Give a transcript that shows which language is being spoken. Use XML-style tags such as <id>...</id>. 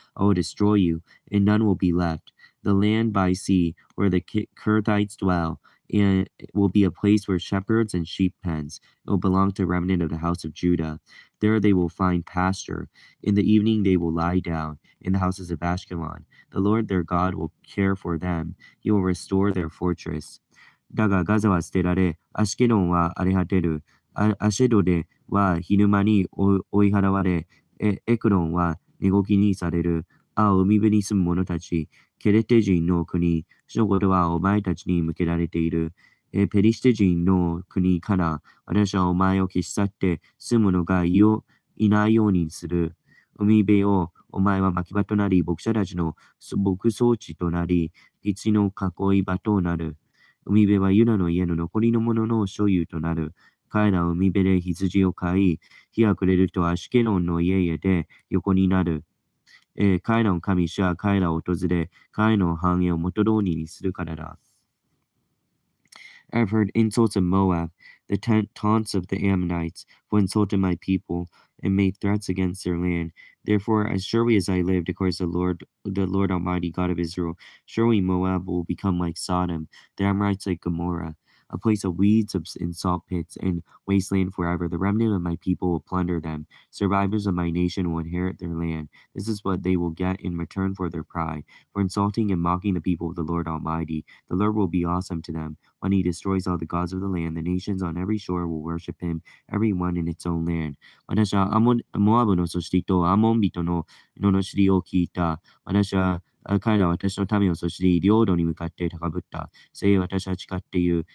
<en>I will destroy you, and none will be left. The land by sea, where the Kurthites dwell, and it will be a place where shepherds and sheep pens. It will belong to the remnant of the house of Judah. There they will find pasture. In the evening they will lie down in the houses of Ashkelon. The Lord their God will care for them. He will restore their fortress.</en> <ja>だがガザは捨てられ、アシケロンは荒れ果てる。アシェドでは昼間に追い払われ、エクロンは寝ごきにされる。海辺に住む者たち、ケレテ人の国、主のことはお前たちに向けられている。ペリシテ人の国から私はお前を消し去って住む者がいないようにする。海辺をお前は牧場となり、牧者たちの牧草地となり、羊の囲い場となる。海辺はユダの家の残りの者の所有となる。彼らは海辺で羊を飼い、日が暮れるとアシュケロンの家々で横になる。彼らの神主は彼らを訪れ、彼らの繁栄を元通りにするからだ。</ja> <en>I have heard insults of Moab, the taunts of the Ammonites, who insulted my people and made threats against their land. Therefore, as surely as I live, declares the Lord Almighty, God of Israel, surely Moab will become like Sodom, the Amorites like Gomorrah, a place of weeds and salt pits and wasteland forever. The remnant of my people will plunder them. Survivors of my nation will inherit their land. This is what they will get in return for their pride, for insulting and mocking the people of the Lord Almighty. The Lord will be awesome to them. When he destroys all the gods of the land, the nations on every shore will worship him, every one in its own land.</en> <ja>私はモアブのそしりとアモン人の罵りを聞いた。彼らは私の民をそしり、領土に向かって高ぶった。せい私は誓っている。</ja>